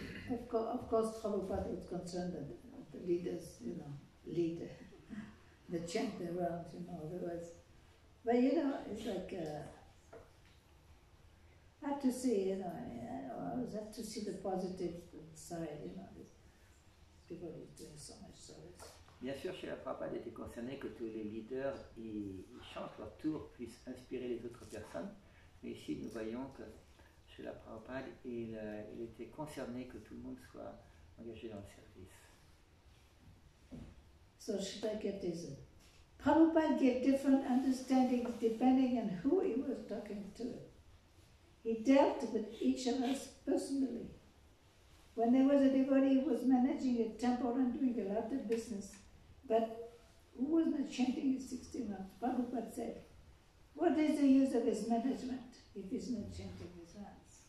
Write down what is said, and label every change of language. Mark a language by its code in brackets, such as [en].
[en] Of course, Prabhupada was concerned that the leaders, lead the chant around, otherwise. But it's like, I have to see, I always have to see the positive side, people is doing so much service. [fr] Bien sûr, Srila Prabhupada était concerné que tous les leaders ils chantent leur tour, puissent inspirer les autres personnes. Mais ici, nous voyons que Srila Prabhupada, il était concerné que tout le monde soit engagé dans le service. [en] So Shritaketa is Prabhupada gave different understandings depending on who he was talking to. He dealt with each of us personally. When there was a devotee who was managing a temple and doing a lot of business, but who was not chanting his 16 rounds, Prabhupada said, what is the use of his management if he's not chanting his rounds?